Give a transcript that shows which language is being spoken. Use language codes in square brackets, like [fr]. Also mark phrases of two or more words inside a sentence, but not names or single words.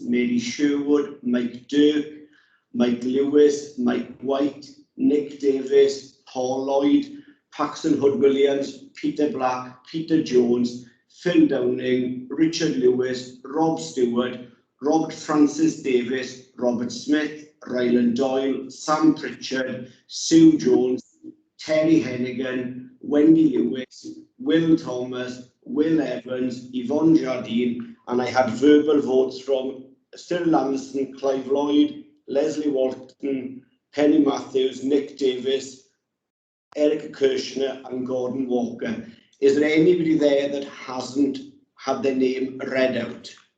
[en] Mary Sherwood, Mike Dirk, Mike Lewis, Mike White, Nick Davis, Paul Lloyd, Paxton Hood-Williams, Peter Black, Peter Jones, Phil Downing, Richard Lewis, Rob Stewart, Robert Francis Davis, Robert Smith, Ryland Doyle, Sam Pritchard, Sue Jones, Terry Hennigan, Wendy Lewis, Will Thomas, Will Evans, Yvonne Jardine, and I had verbal votes from Cyril Anderson, Clive Lloyd, Leslie Walton, Penny Matthews, Nick Davis, Erica Kirshner and Gordon Walker. Is there anybody there that hasn't had their name read out?